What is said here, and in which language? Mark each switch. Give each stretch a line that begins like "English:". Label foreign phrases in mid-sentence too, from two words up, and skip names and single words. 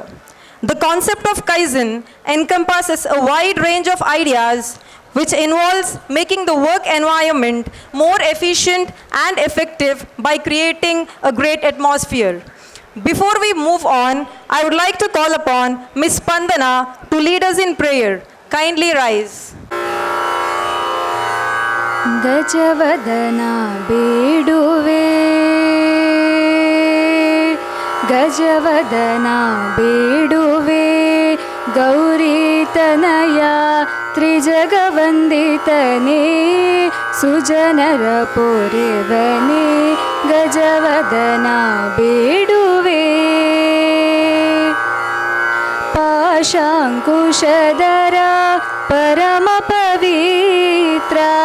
English: The concept of KAIZEN encompasses a wide range of ideas which involves making the work environment more efficient and effective by creating a great atmosphere. Before we move on, I would like to call upon Ms. Spandana to lead us in prayer. Kindly rise.
Kannada: ಗಜವದನ ಬೇಡುವೆ ಗಜವದನ ಬೇಡುವೆ ಗೌರೀತನಯ ತ್ರಿಜಗವಂದಿತನೇ ಸುಜನರ ಪೊರೆವನೇ ಗಜವದನ ಬೇಡುವೆ ಪಾಶಾಂಕುಶಧರ ಪರಮ ಪವಿತ್ರ